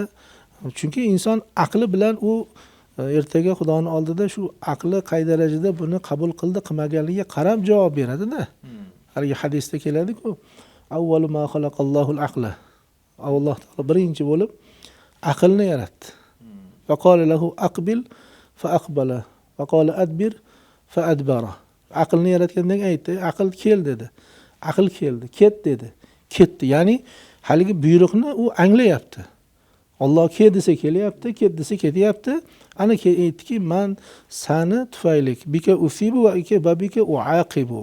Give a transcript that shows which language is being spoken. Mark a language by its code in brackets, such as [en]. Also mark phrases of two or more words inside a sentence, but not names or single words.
[uz] Chunki inson aqli bilan u ertaga Xudoning oldida shu aqli qay darajada buni qabul qildi, qilmaganligiga qarab javob beradi-da. Haligi hadisda keladi-ku, [ar] أول ما خلق الله العقل. [uz] Alloh taolo birinchi bo'lib aqlni yaratdi. [ar] وقال له أقبل فأقبل وقال أدبر فأدبر. [uz] Aqlni yaratgandan aytdi, aql kel dedi. Aql keldi, ket dedi. Ketdi. Ya'ni haligi buyruqni u anglayapti. Alloh kel desa kelyapti, ket desa ketyapti. Ana aytdiki, men sani tufayli [ar] بك أصيب وإياك بك أعاقب.